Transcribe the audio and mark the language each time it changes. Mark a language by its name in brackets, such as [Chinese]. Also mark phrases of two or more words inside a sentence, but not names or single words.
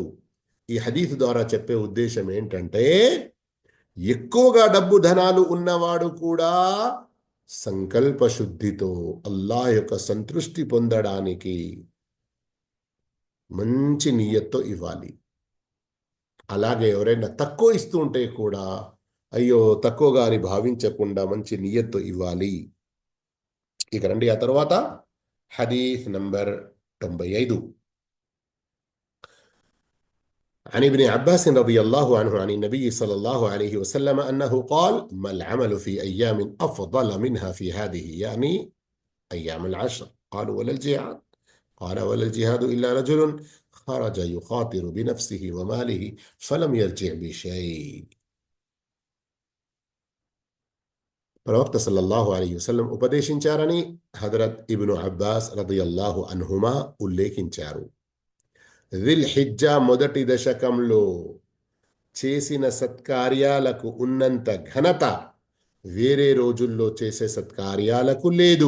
[Telugu] ఈ హదీఫ్ ద్వారా చెప్పే ఉద్దేశం ఏంటంటే, ఎక్కువగా డబ్బు ధనాలు ఉన్నవాడు కూడా సంకల్ప శుద్ధితో అల్లా యొక్క సంతృష్టి పొందడానికి మంచి నియత్తో ఇవ్వాలి. అలాగే ఎవరైనా తక్కువ ఇస్తూ ఉంటే కూడా అయ్యో తక్కువగా అని భావించకుండా మంచి నియత్తో ఇవ్వాలి. ఇక రండి ఆ తర్వాత హదీస్ నంబర్ 95. [Arabic] عن ابن عباس رضي الله عنه عن النبي صلى الله عليه وسلم أنه قال: ما العمل في أيام أفضل منها في هذه، يعني أيام العشر. قالوا: ولا الجهاد؟ قال: ولا الجهاد إلا رجل خرج يخاطر بنفسه وماله فلم يرجع بشيء. [Telugu] ప్రవక్త [Arabic] صلى الله عليه وسلم [Telugu] ఉపదేశించారని హజరత్ ఇబ్ను అబ్బాస్ [Arabic] رضي الله عنهما [Telugu] ఉల్లేఖించారు. దిల్ హిజ్జా మొదటి దశకంలో చేసిన సత్కార్యాలకు ఉన్నంత ఘనత వేరే రోజుల్లో చేసే సత్కార్యాలకు లేదు.